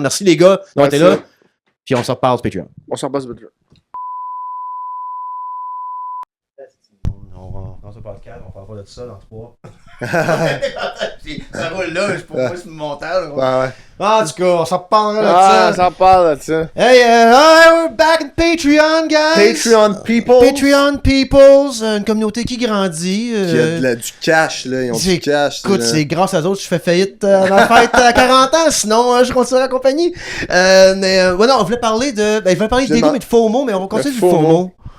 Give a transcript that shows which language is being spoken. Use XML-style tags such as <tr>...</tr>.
<fr>Merci les gars d'avoir été là. Puis on se reparle sur Patreon. On s'en passe sur Patreon. Dans ce podcast, on parle pas de ça dans 3. Ça roule là, je pourrais pas sur le montage. Ouais. En tout cas, on s'en parlera de ça. On s'en parle de ça.</fr> <en>Hey, we're back in Patreon, guys!</en> <fr>Patreon Peoples, une communauté qui grandit. Qui a du cash, là. Ils ont du cash. Écoute, c'est grâce à eux autres que je fais faillite à ma fête à 40 ans, sinon je continuerai la compagnie. Non, on voulait parler de... Ben, il voulait parler d'ego, mais de FOMO, mais on va continuer du FOMO.</fr>